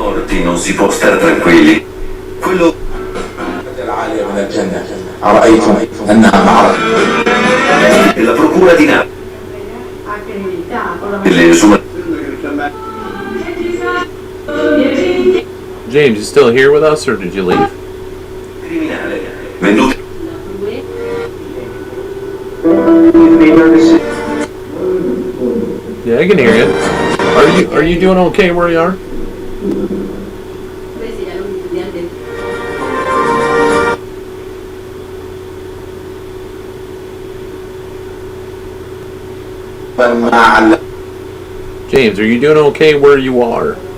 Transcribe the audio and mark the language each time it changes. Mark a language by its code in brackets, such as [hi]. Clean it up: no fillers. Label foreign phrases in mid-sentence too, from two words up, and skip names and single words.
[it] non si può stare tranquilli. Quello [ar] العالية من الجنة أرأيتم أنها معركة [it] della procura di Napoli. Le esuma- [en] James, you still here with us, or did you leave? [it] criminale venduto [en] Yeah, I can hear you. Are you doing okay where you are? James, are you doing okay where you are?